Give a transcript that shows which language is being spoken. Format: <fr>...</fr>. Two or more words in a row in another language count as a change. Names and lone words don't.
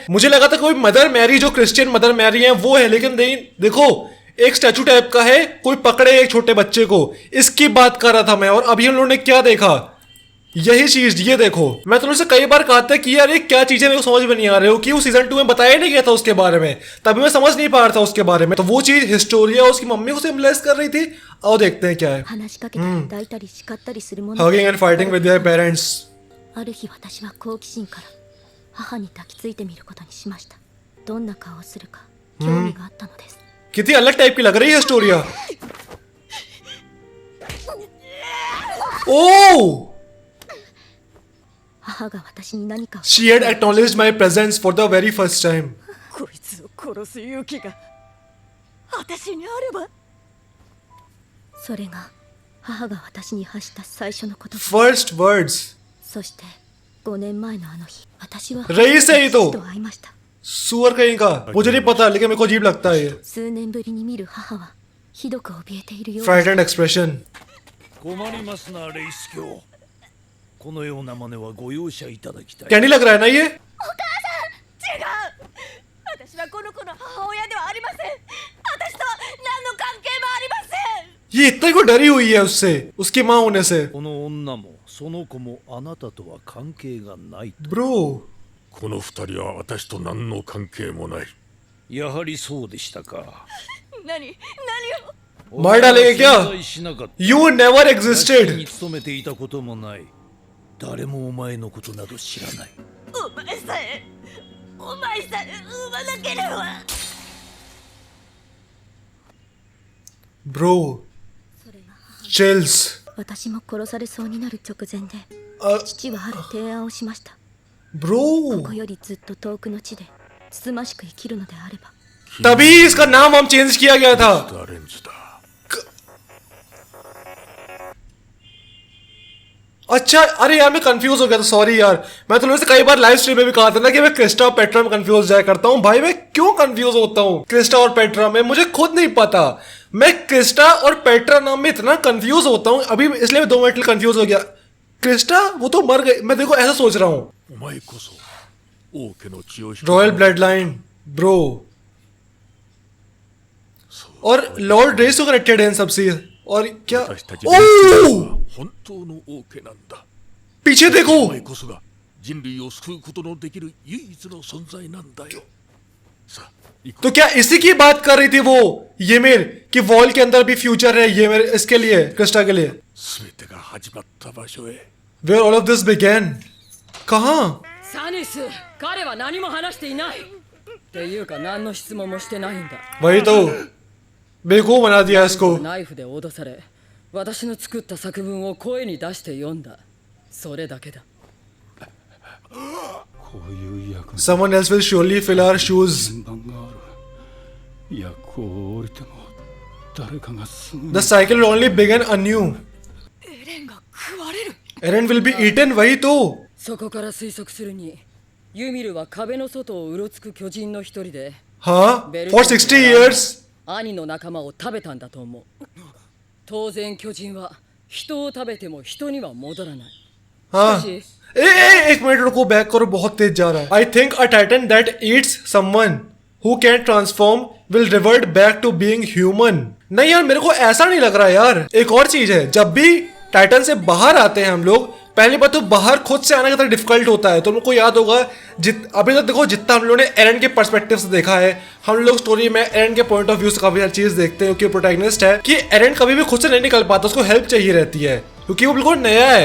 <hi>मुझे लगा था कोई मदर मैरी, जो क्रिश्चियन मदर मैरी है वो है, लेकिन नहीं, देखो एक</hi> <en>statue type</en> <hi>का है, कोई पकड़े एक छोटे बच्चे को, इसकी बात कर रहा था मैं। और अभी हम लोगों ने क्या देखा, यही चीज, ये देखो। मैं तुमसे कई बार कहा था कि यार ये क्या चीजें मेरे को समझ में नहीं आ रहे हो, कि वो सीजन 2 में बताया नहीं गया था उसके बारे में, तभी मैं समझ नहीं पा रहा था उसके बारे में। तो वो चीज हिस्टोरिया उसकी मम्मी को सिम्बलाइज कर रही थी। और देखते हैं क्या है।</hi> <ja>話しかけたり抱いたり叱ったりするもの</ja> <en>hugging and fighting with their parents.</en> <ja>ある日私は好奇心から母に抱きついてみることにしました。どんな顔をするか興味があったのです。</ja> <hi>कितनी अलग टाइप की लग रही है हिस्टोरिया। ओह,</hi> <ja>母が私に何かを</ja> <en>she had acknowledged my presence for the very first time.</en> <ja>こいつを殺す勇気が私にあれば。それが母が私に発した最初の言葉。</ja> <en>First words.</en> <ja>そして5年前のあの日、私は</ja> <hi>रईस है ये तो।</hi> <ja>父と会いました。</ja> <hi>सुअर कहीं का, मुझे नहीं पता, लेकिन मेरे को अजीब लगता है ये।</hi> <ja>数年ぶりに見る母はひどく怯えているようです。</ja> <en>frightened expression.</en> <ja>困りますなレイス教。このような真似はご容赦いただきたい。</ja> <hi>क्या नहीं लग रहा है ना ये।</hi> <ja>違う、私はこの子の母親ではありません。私とは何の関係もありません。</ja> <hi>ये इतना को डरी हुई है उससे, उसकी माँ होने से।</hi> <ja>この女もその子もあなたとは関係がないと。</ja> <hi>ब्रो</hi> <ja>この二人は私と何の関係もない。やはりそうでしたか。何を。</ja> <hi>मार डालेंगे क्या?</hi> <ja>存在しなかった。</ja> <en>You never</en> <ja>屋敷</ja> <en>existed.</en> <ja>に勤めていたこともない。誰もお前のことなど知らない。お前さえ産まなければ。</ja> <hi>ब्रो</hi> <ja>それが</ja> <en>chills.</en> <ja>私も殺されそうになる直前で、 父はある提案をしました。</ja> <hi>ब्रो</hi> <ja>ここよりずっと遠くの地でつつましく生きるのであれば、</ja> <hi>तभी इसका नाम हम चेंज किया गया था।</hi> <ja>ダレンズだ。</ja> <hi>अच्छा, अरे यार मैं कंफ्यूज हो गया था, सॉरी यार। मैं तुम्हें से कई बार</hi> <en>live stream</en> <hi>में भी कहा था ना कि मैं क्रिस्टा और पेट्रा में कंफ्यूज जाया करता हूँ। भाई मैं क्यों कंफ्यूज होता हूँ क्रिस्टा और पेट्रा में, मुझे खुद नहीं पता। मैं क्रिस्टा और पेट्रा नाम में इतना कंफ्यूज होता हूँ अभी, इसलिए मैं 2 मिनट कंफ्यूज हो गया। क्रिस्टा वो तो मर गई, मैं देखो ऐसा सोच रहा हूँ।</hi> <ja>お前こそ王家の血を引き</ja> <en>royal blood line bro,</en> <hi>और लॉर्ड रेस तो कनेक्टेड है इन सबसे। और क्या</hi> <ja>私たちレイス家は本当の王家なんだ。</ja> <hi>पीछे देखो।</hi> <ja>お前こそが人類を救うことのできる唯一の存在なんだよ。さあ行こ</ja> <hi>तो क्या इसी की बात कर रही थी वो येमिर कि वॉल के अंदर भी फ्यूचर है येमिर इसके लिए क्रिस्टा के लिए</hi> <ja>う。全てが始まった場所へ。</ja> <en>where all of this began. कहाँ</en> <ja>サニス、彼は何も話していないっていうか何の質問もしてないんだ。</ja> <hi>वही तो बेवकूफ बना दिया इसको।</hi> <ja>ナイフで脅され私の作った作文を声に出して読んだ。それだけだ。こういう役の</ja> <en>Someone else will surely fill our shoes.</en> <ja>順番がある。役を降りても誰かがすぐに</ja> <en>The cycle will only begin anew.</en> <ja>エレンが食われる。</ja> <en>Eren will be eaten.</en> <hi>वही तो।</hi> <ja>そこから推測するにユミルは壁の外をうろつく巨人の一人で</ja> <hi>हाँ</hi> <ja>ベル</ja> <en>for 60 years.</en> <ja>兄の仲間を食べたんだと思う。当然巨人は人を食べても人には戻らない。</ja> <hi>हाँ</hi> <ja>しかし</ja> <hi>एक मिनट रुको बैक करो बहुत तेज जा रहा है।</hi> <en>I think a titan that eats someone who can transform will revert back to being human.</en> <hi>नहीं यार मेरे को ऐसा नहीं लग रहा यार। एक और चीज है जब भी टाइटन से बाहर आते हैं हम लोग पहली बात तो बाहर खुद से आना कितना डिफिकल्ट होता है। तो तुमको याद होगा अभी तक देखो जितना हम लोगों ने एरन के पर्सपेक्टिव से देखा है हम लोग स्टोरी में एरन के</hi> <en>point of view</en> <hi>से काफी सारी चीज देखते हैं क्योंकि प्रोटैगनिस्ट है कि एरन कभी भी खुद से नहीं निकल पाता उसको हेल्प चाहिए रहती है क्योंकि वो बिल्कुल नया है।</hi>